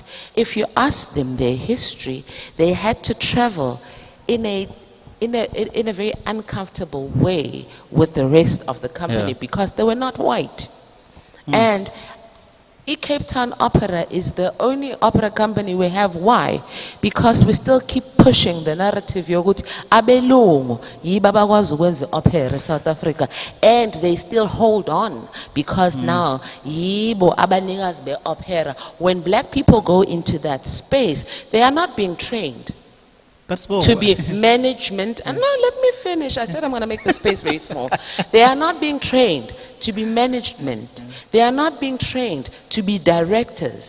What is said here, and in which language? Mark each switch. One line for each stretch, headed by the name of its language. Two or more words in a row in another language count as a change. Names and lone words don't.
English: If you ask them their history, they had to travel in a very uncomfortable way with the rest of the company because they were not white. And Cape Town Opera is the only opera company we have. Why? Because we still keep pushing the narrative
Zulu: yokuthi abelungu yibo abakwazi ukwenza opera
English: South Africa, and they still hold on because now
Zulu: yibo abanikazi be opera.
English: When black people go into that space, they are not being trained to be management. And no, let me finish. I said I'm going to make the space very small. They are not being trained to be management. They are not being trained to be directors.